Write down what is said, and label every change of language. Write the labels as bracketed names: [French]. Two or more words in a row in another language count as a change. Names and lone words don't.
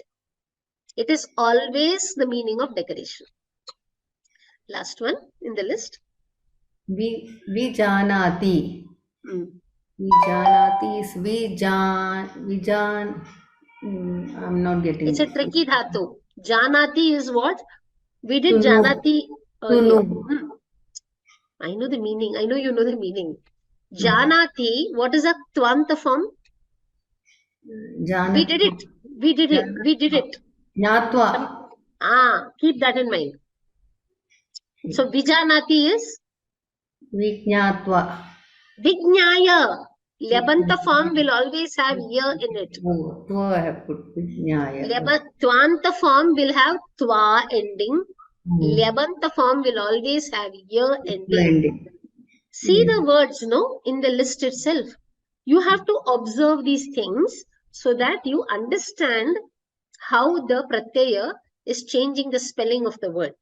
[English] It is always the meaning of decoration. Last one in the list. [Sanskrit] Vijanati. Vijanati is vijan. [English] I'm not getting It's it. a tricky dhatu. Janati is what? We did janati earlier. I know the meaning. I know you know the meaning. Janati, what is a tvanta form? We did it. [Sanskrit] Jnatva. [English] Keep that in mind. So Vijanati is? [Sanskrit] Vijnatva. Vijnaya. [English] Lyabanta form will always have ya in it. I have put Vijnaya. Tvanta form will have twa ending. Lyabanta form will always have ya ending. See the words, no, in the list itself. You have to observe these things so that you understand how the pratyaya is changing the spelling of the word.